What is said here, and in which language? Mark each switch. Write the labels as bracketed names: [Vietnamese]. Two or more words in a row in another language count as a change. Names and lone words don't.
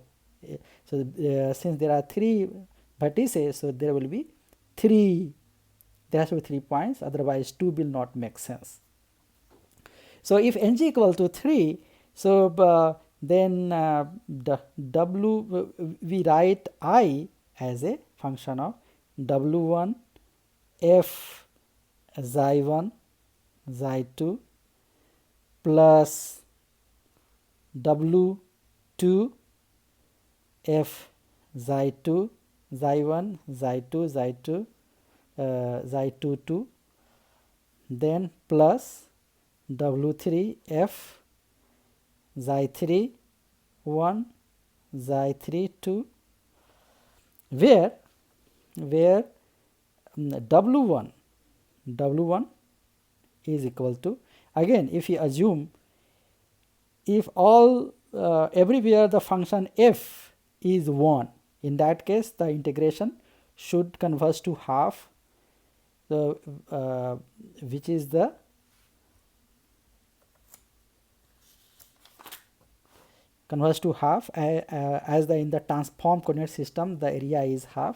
[English] So since there are 3 vertices, so there will be 3. There has to be 3 points, otherwise 2 will not make sense. So if n is equal to 3, so then the w, we write I as a function of w1 f xi1 xi2 plus w2 f xi2 xi1 xi2 xi2 xi2 2, then plus w3 f xi3 1 xi3 2, where w1 is equal to, again if you assume, if all everywhere the function f is 1, in that case the integration should converge to half, which is the converge to half, as in the transform coordinate system the area is half.